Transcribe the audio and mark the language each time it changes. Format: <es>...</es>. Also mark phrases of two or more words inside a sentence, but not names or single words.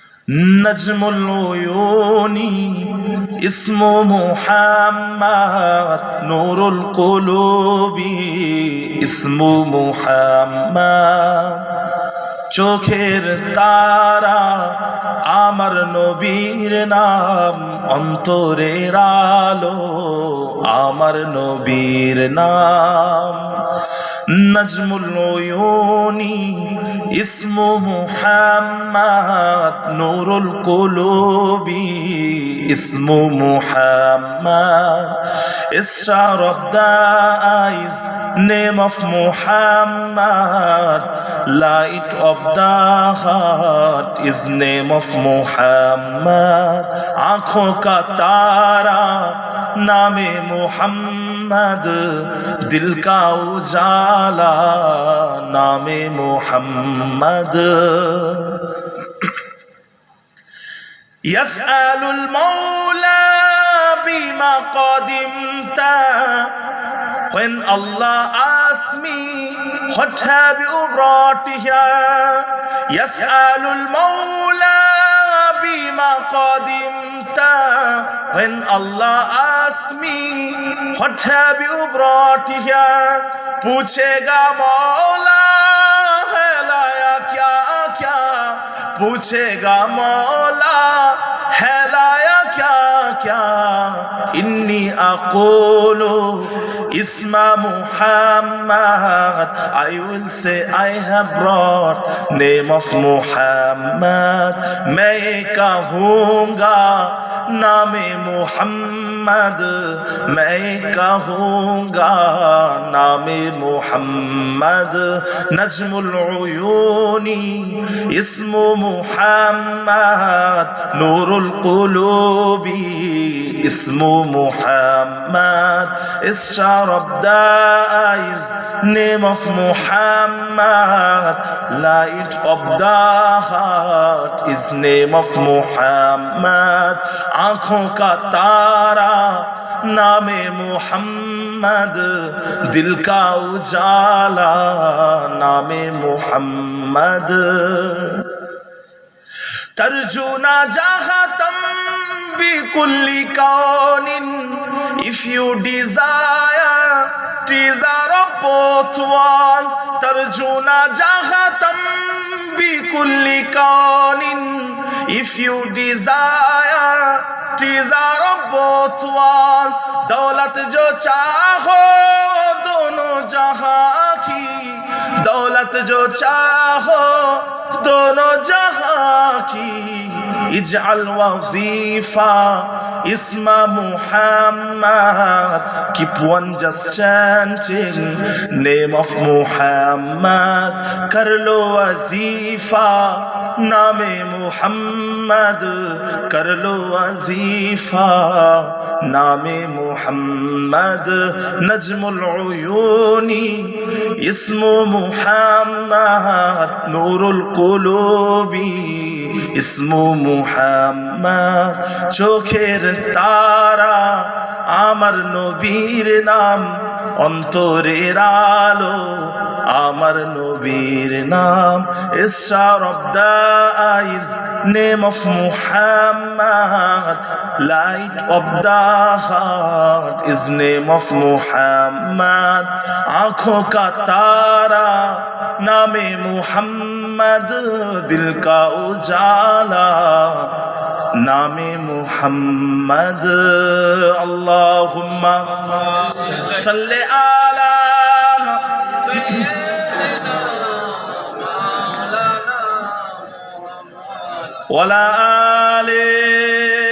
<ar>نجم العيون اسمه محمد نور القلوب اسمه محمد</ar> <bn>চোখের তারা আমার নবীর নাম অন্তরের আলো আমার নবীর নাম</bn> <ar>نجم العيون اسمه محمد نور القلوب اسمه محمد</ar> <en>Star of the eyes, name of Muhammad. Light of the heart is name of Muhammad.</en> <hi>आँखों का तारा नामे मुहम्मद दिल का उजाला नामे मुहम्मद</hi> <ar>يسأل المولى بما قدمت</ar> <en>when Allah asked me what have you brought here</en> <ar>يسأل المولى بما</ar> <en>qadimta when Allah asked me what have you brought here</en> <hi>पूछेगा मौला है लाया क्या क्या पूछेगा मौला है लाया क्या क्या</hi> <ar>إني أقول اسم محمد</ar> <en>I will say I have brought name of Muhammad</en> <hi>मैं ये कहूँगा नामे मुहम्मद मैं ये कहूँगा नामे</hi> <ar>मुहम्मद نجم العيون اسمه محمد نور القلوب اسمه</ar> <en>मुहम्मद Star of the eyes name of Muhammad light of the heart is name of Muhammad</en> <hi>आँखों का तारा नामे मुहम्मद</hi> <en>दिल का उजाला नामे मुहम्मद</en> <ar>ترجون جهاتم بكل كونين</ar> <en>if you desire desire of both one</en> <ar>ترجون جهاتم بكل كونين</ar> <en>if you desire desire of both one</en> <hi>दौलत जो चाहो दोनों जहां की दौलत जो चाहो दोनों जहां की</hi> <ar>اجعل وظيفة اسم محمد</ar> <en>keep one just chanting name of</en> <hi>Muhammad करलो वज़ीफ़ा नेम मुहम्मद करलो वज़ीफ़ा नेम मुहम्मद</hi> <ar>نجم العيون اسمه محمد نور القلوب اسمه محمد</ar> <bn>চোখের তারা আমার নবীর নাম অন্তরের আলো আমার নবীর নাম</bn> <en>Star of the eyes name of Muhammad light of the heart</en> <hi>is name of Muhammad आँखों का तारा नामे मुहम्मद दिल का उजाला नामे मुहम्मद</hi> <ar>اللهم صل على وعلى آل</ar>